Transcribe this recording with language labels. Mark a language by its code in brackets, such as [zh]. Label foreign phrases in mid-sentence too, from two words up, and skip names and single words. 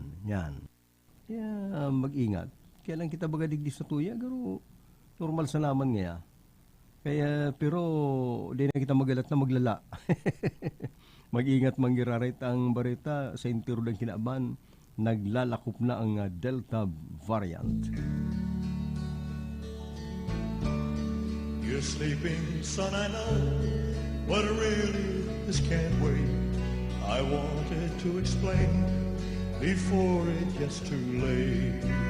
[bik] Yan. Kaya mag-ingat. Kaya lang kita bagadigdi sa tuya, pero normal sa naman nga. Kaya, pero di na kita magalat na maglala. Mag-ingat manggirarit ang barita sa entero ng kinaban, naglalakop na ang Delta variant. [en] You're sleeping, son, I know, but really this can't wait. I wanted to explain before it gets too late.